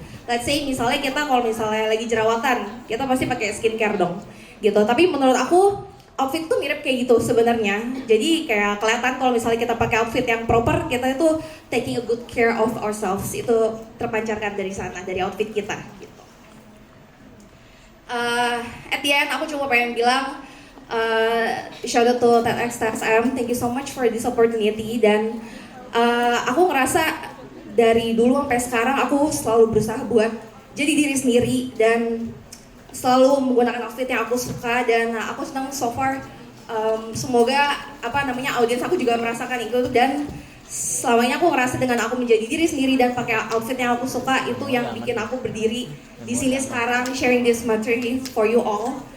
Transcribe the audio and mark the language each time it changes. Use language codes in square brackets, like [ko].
[id] Let's say misalnya kita kalau misalnya lagi jerawatan, kita pasti pakai skincare dong gitu. Tapi menurut aku outfit tuh mirip kayak gitu sebenarnya. Jadi kayak kelihatan kalau misalnya kita pakai outfit yang proper, kita itu [en] taking a good care of ourselves. [id] Itu terpancarkan dari sana, dari outfit kita gitu. [en] At the end, [id] aku cuma pengen bilang [en] shout out to TEDxTSM, thank you so much for this opportunity. [id] Dan aku ngerasa dari dulu sampai sekarang aku selalu berusaha buat jadi diri sendiri dan selalu menggunakan outfit yang aku suka. Dan aku senang so far, semoga audiens aku juga merasakan itu. Dan selamanya aku ngerasa dengan aku menjadi diri sendiri dan pakai outfit yang aku suka, itu yang bikin aku berdiri di sini sekarang [en] sharing this material for you all.